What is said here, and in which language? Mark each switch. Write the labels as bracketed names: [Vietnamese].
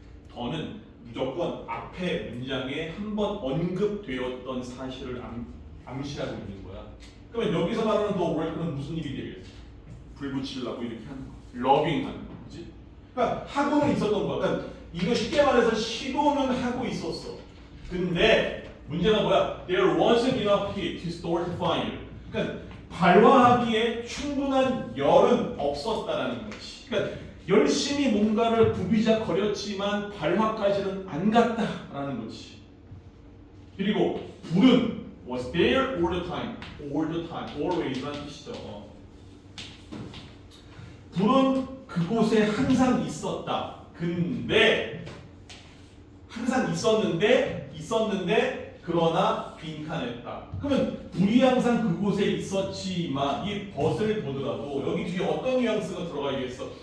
[Korean] 더는 무조건 앞에 문장에 한번 언급되었던 사실을 암시하고 있는 거야. 그러면 여기서 말하는 the work는 무슨 일이 되겠어? 불 붙이려고 이렇게 하는 거. 러빙 하는 거. 그지? 그러니까 하고는 있었던 거야. 그러니까 이거 쉽게 말해서 시도는 하고 있었어. 근데 문제가 뭐야? [English] There wasn't enough heat to start fire. [Korean] 그러니까 발화하기에 충분한 열은 없었다라는 거지. 그러니까 열심히 뭔가를 부비작거렸지만 발화까지는 안 갔다라는 거지. 그리고 불은 was there all the time, always라는 뜻이죠. 불은 그곳에 항상 있었다. 근데 항상 있었는데 그러나 빈칸했다. 그러면 불이 항상 그곳에 있었지만 이 벗을 보더라도 여기 뒤에 어떤 뉘앙스가 들어가야겠어?